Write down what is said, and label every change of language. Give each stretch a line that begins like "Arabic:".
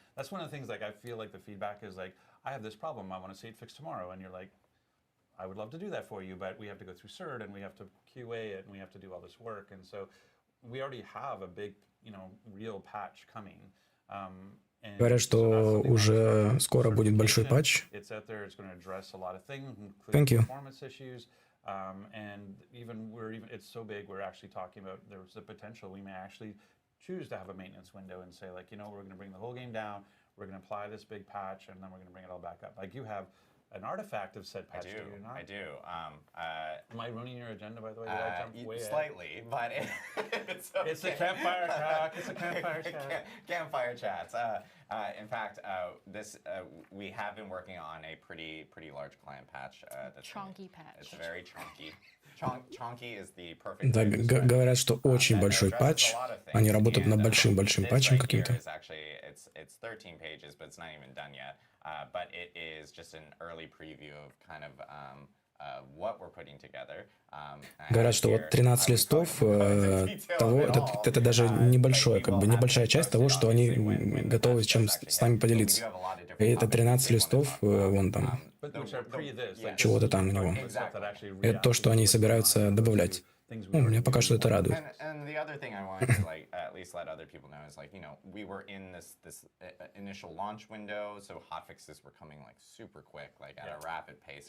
English: That's one of the things I feel like the feedback is I have this problem. I want to see it fixed tomorrow, and you're like, I would love to do that for you, but we have to go through CERT and we have to QA it and we have to do all this work, and so we already have a big, real patch coming.
Russian: Говорят, что уже скоро будет большой патч.
English: It's out there. It's going to address a lot of things, Thank you. Performance issues. And it's so big. We're actually talking about there's the potential we may actually choose to have a maintenance window and say we're going to bring the whole game down. We're going to apply this big patch, and then we're going to bring it all back up. You have an artifact of said patch. I do. Am I ruining your agenda, by the way? Did I jump way slightly, but it's okay. It's a campfire talk. It's a campfire chat. Campfire chats. In fact, we have been working on a pretty large client patch. Chunky patch. It's very chunky. Chunky is the perfect.
Russian: Да, говорят, что очень большой патч. Они работают над большим патчем каким-то.
English: It's 13 pages, but it's not even done yet. But it is just an early preview of kind of what we're putting together.
Russian: Говорят, что вот 13 листов того, это даже небольшая часть того, что они готовы чем с нами поделиться. И это 13 листов, вон там, чего-то там у него. Это то, что они собираются добавлять. Меня пока что это радует.
English: And the other thing I wanted to at least let other people know is we were in this initial launch window, so hotfixes were coming super quick, at a rapid pace.